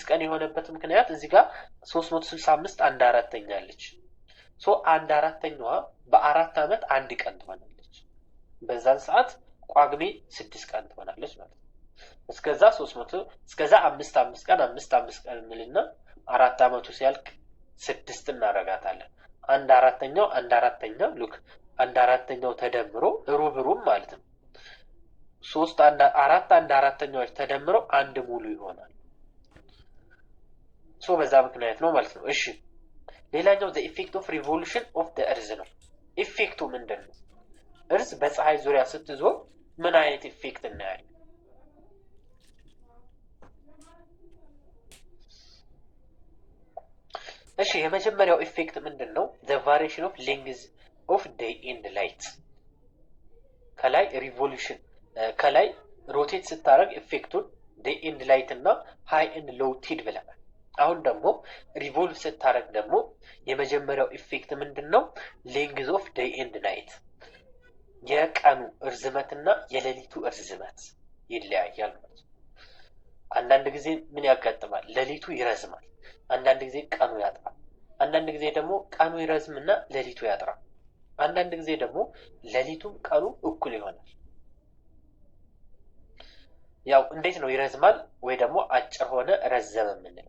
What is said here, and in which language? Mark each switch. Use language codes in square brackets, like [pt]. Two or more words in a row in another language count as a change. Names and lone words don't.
[am] ቀን የሆነበት ምክንያት እዚህ ጋር 365 1/4ኛ አለች። 1/4ኛዋ በ4 ዓመት 1 ቀን ትሆናለች። በዛን ሰዓት ጳጉሜ 6 ቀን ትሆናለች ማለት ነው። እስከዛ 300 እስከዛ 5 ቀን 5 ቀን እንልና 4 ዓመቱ ሲያልቅ 6 እናረጋታለን። 1/4ኛው ሉክ 1/4ኛው ተደምሮ ሩብ ማለት ነው። 4 1/4ኛዎች ተደምረው 1 ሙሉ ይሆናል። በዛ ምክንያት ነው ማለት ነው። እሺ ሌላኛው [en] the effect of revolution of the earth [am] ነው። ኢፌክቱ ምንድን ነው? እርዝ በፀሐይ ዙሪያ ስትዞር ምን አይነት ኢፌክት እናያለን? እሺ የመጀመሪያው ኢፌክት ምንድን ነው? [en] the variation of length of day and light [am] ከላይ ሪቮሉሽን ከላይ ሮቴት ስታደርግ ኢፌክቱን [en] day and light [am] እና [en] high and low tide [am] ብለናል። አሁን ደግሞ ሪቮልቭ ስታደርግ ደግሞ የመጀመሪያው ኢፌክት ምንድን ነው? [en] length of day and night [am] የቀኑ እርዝመትና የሌሊቱ እርዝመት ይለያያል ማለት ነው። አንዳንድ ጊዜ ምን ያጋጥማል? ሌሊቱ ይረዝማል። አንዳንድ ጊዜ ቀኑ ያጥራል። አንዳንድ ጊዜ ደግሞ ቀኑ ይረዝምና ሌሊቱ ያጥራል። አንዳንድ ጊዜ ደግሞ ሌሊቱም ቀኑ እኩል ይሆናል። ያው እንዴት ነው ይረዝማል ወይ ደግሞ አጭር ሆነ ረዘመ የምንለው?